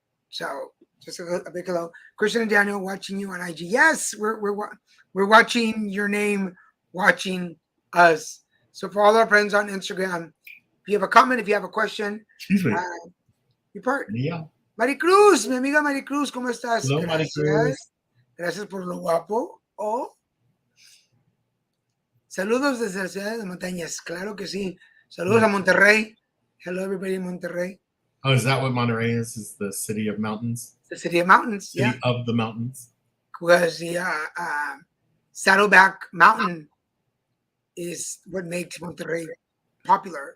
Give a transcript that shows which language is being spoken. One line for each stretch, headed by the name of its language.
English: So just a big hello. Christian and Daniel watching you on IG. Yes, we're watching your name, watching us. So for all our friends on Instagram, if you have a comment, if you have a question, excuse me, you're part. Yeah.
Spanish: Maricruz, mi amiga Maricruz, ¿cómo estás?
English: Hello, Maricruz.
Spanish: Gracias por lo guapo. Oh. Saludos desde la ciudad de montañas. Claro que sí. Saludos a Monterrey.
English: Hello, everybody in Monterrey. Oh, is that what Monterrey is? Is the city of mountains? The city of mountains, city of the mountains. Because the Saddleback Mountain is what makes Monterrey popular.